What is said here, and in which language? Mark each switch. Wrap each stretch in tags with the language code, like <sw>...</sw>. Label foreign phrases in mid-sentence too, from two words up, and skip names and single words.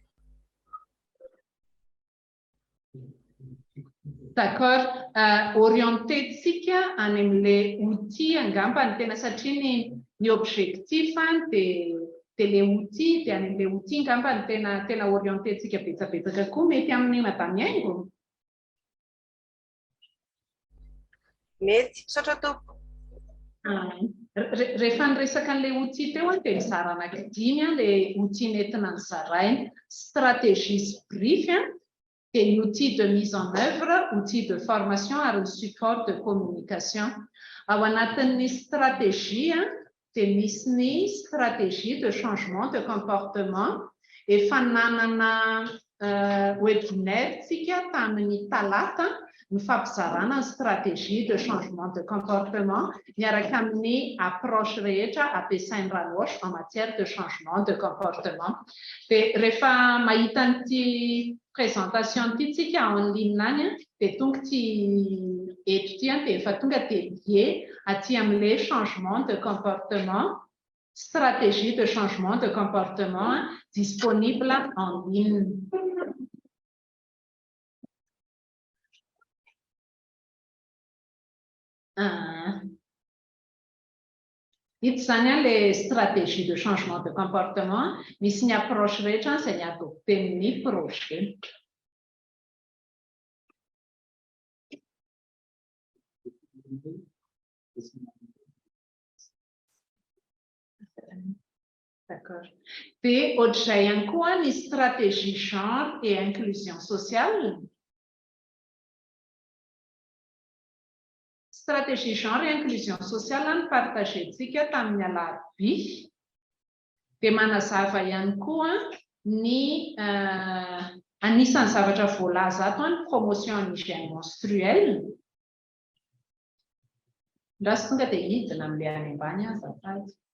<mg>D'accord, orienté-tsika any amin'ilay outil angamba ny tena satria ny objectif dia ilay outil dia any amin'ilay outil angamba ny tena orienté-tsika betsabetsaka koa mety amin'ny madame Yaingo. Mety, misaotra tompoko. Rehefa niresaka an'ilay outil teo dia mizara anankidimy ilay outil nentina nozaraina.</mg> <fr>Stratégie brief et outil de mise en œuvre, outil de formation</fr> <mg>ary</mg> <fr>support de communication.</fr> <mg>Ao anatin'ny stratégie dia misy ny</mg> <fr>stratégie de changement de comportement</fr> <mg>efa nanana webinaire tsika tamin'ny talata ny fampizarana ny</mg> <fr>stratégie de changement de comportement</fr> <mg>miaraka amin'ny approche rehetra ampiasain'ny Ranoche</mg> <fr>en matière de changement de comportement.</fr> <mg>Dia rehefa mahita an'ity présentation ity tsika</mg> <fr>en ligne</fr> <mg>any dia tonga ty eto ty dia efa tonga dia lié aty amin'ilay</mg> <fr>changement de comportement, stratégie de changement de comportement disponible en ligne.</fr> <mg>Ito zany ilay</mg> <fr>stratégie de changement de comportement</fr> <mg>misy ny approche rehetra izay ny adopten'ny projet. D'accord. Dia ohatr'izay ihany koa ny</mg> <fr>stratégie genre et inclusion sociale. Stratégie genre et inclusion sociale</fr> <mg>ny partagentsika tamin'ny alarobia. Dia manazava ihany koa ny anisan'ny zavatra voalaza ato ny</mg> <fr>promotion en hygiène menstruelle.</fr> <mg>Raha tonga dia hidina amin'ilay any ambany azafady.</mg>